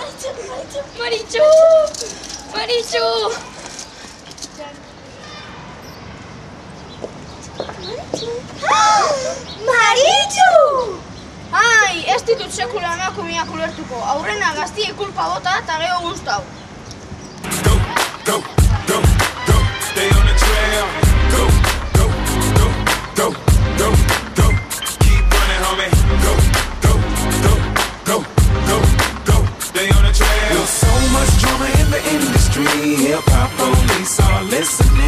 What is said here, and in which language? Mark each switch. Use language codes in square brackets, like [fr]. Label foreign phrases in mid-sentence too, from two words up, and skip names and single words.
[eu] Maritxu! Maritxu! Maritxu! Ai, ez ditut sekula emakumeak ulertuko. Aurrena gaztiei kulpa bota eta gero guztau. [en] Stay on the trail. Go. Keep running, homie. Go. Stay on the trail. There's so much drama in the industry. Hip-hop police are listening.